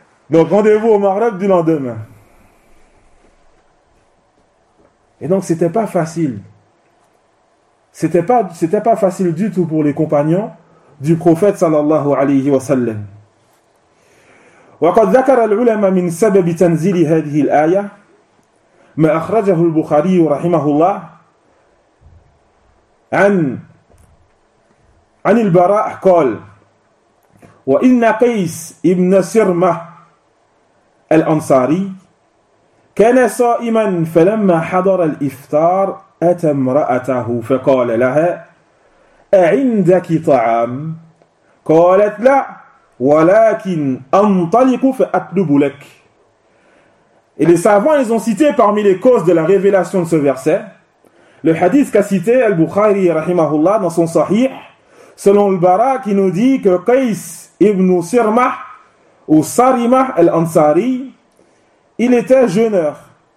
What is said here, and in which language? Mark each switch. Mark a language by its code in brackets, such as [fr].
[fr] Donc, rendez-vous au Maghrib du lendemain. Et donc, c'était pas facile. C'était pas facile du tout pour les compagnons du prophète sallallahu alayhi wa sallam. [ar] وقد ذكر العلماء من سبب تنزيل هذه الآية ما أخرجه البخاري رحمه الله عن البراء قال وإن قيس ابن سرمة الأنصاري كان صائما فلما حضر الإفطار أتى امرأته فقال لها أعندك طعام؟ قالت لا ولكن أنطلق فأطلب لك. [fr] Et les savants, ils ont cité parmi les causes de la révélation de ce verset le hadith qu'a cité Al-Bukhari rahimahullah dans son sahih selon Al-Bara qui nous dit que Qais ibn Sirmah ou Sarimah al-Ansari, il était jeûneur.